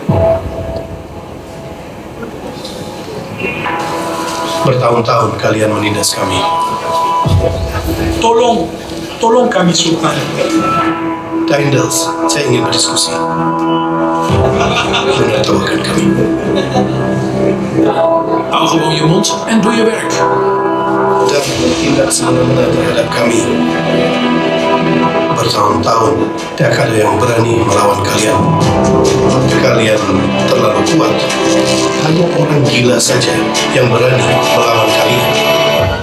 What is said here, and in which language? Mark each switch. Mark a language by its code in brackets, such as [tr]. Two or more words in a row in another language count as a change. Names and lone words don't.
[id] Bertahun-tahun kalian menindas kami. Tolong kami Sultan. Daindels, saya ingin berdiskusi. Menertawakan kami. [nl] Hou gewoon je mond en doe je werk. [id] Dan bertindak semena-mena terhadap kami. Bertahun-tahun tidak ada yang berani melawan kalian. Kalian terlalu kuat. Hanya orang gila saja yang berani melawan kalian.